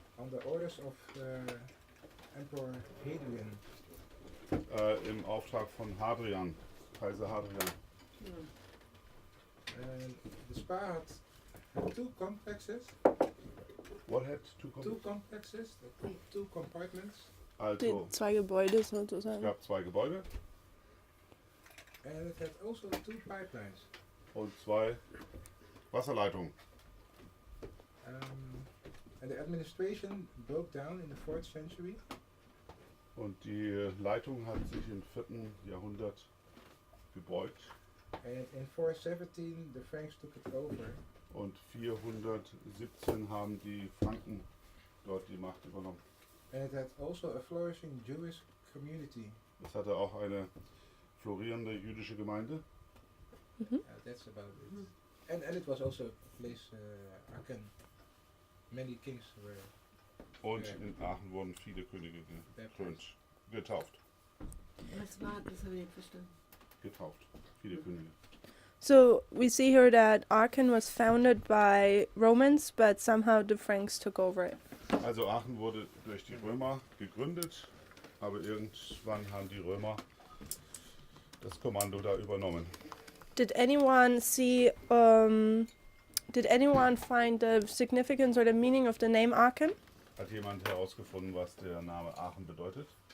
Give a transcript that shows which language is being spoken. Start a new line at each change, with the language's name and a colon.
English: on the orders of Emperor Hadrian.
German: Im Auftrag von Hadrian, Kaiser Hadrian.
English: And the spa had two complexes. What had two Two complexes, two compartments,
German: Also, Zwei Gebäude es sozusagen. gab zwei Gebäude
English: and it had also two pipelines.
German: und zwei Wasserleitungen.
English: And the administration broke down in the 4th century,
German: Und die Leitung hat sich im 4. Jahrhundert gebeugt.
English: and in 417 the Franks took it over.
German: Und 417 haben die Franken dort die Macht übernommen.
English: And it had also a flourishing Jewish community.
German: Es hatte auch eine florierende jüdische Gemeinde. Mhm.
English: That's about it. And it was also a place, Aachen. Many kings were
German: Und Ja. in Aachen wurden viele Könige getauft. Was war das? Habe ich nicht verstanden. Getauft. Viele Könige.
English: So we see here that Aachen was founded by Romans, but somehow the Franks took over it.
German: Also Aachen wurde durch die Römer gegründet, aber irgendwann haben die Römer das Kommando da übernommen.
English: Did anyone see? Did anyone find the significance or the meaning of the name Aachen?
German: Hat jemand herausgefunden, was der Name Aachen bedeutet?